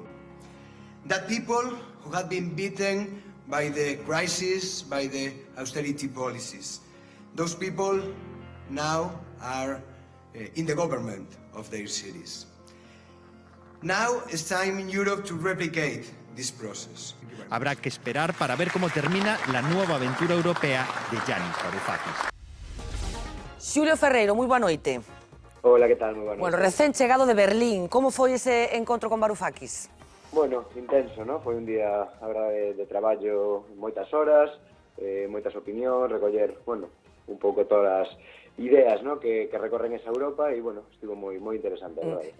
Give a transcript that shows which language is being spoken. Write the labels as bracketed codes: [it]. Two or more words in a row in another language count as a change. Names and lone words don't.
[en] That people who have been beaten by the crisis, by the austerity policies, those people now are in the government of their cities. Now it's time in Europe to replicate this process. [es] Habrá que esperar para ver cómo termina la nueva aventura europea de Yanis Varoufakis. [gl] Xulio Ferreiro, moi boa noite. Hola, que tal? Moi boa noite. Bueno, recén chegado de Berlín, como foi ese encontro con Varoufakis? Bueno, intenso, ¿no? Foi un día, a verdade, de traballo moitas horas, moitas opinións, recoller, bueno, un pouco todas as ideas, ¿no?, que recorren esa Europa e, bueno, estivo moi interesante, a verdade.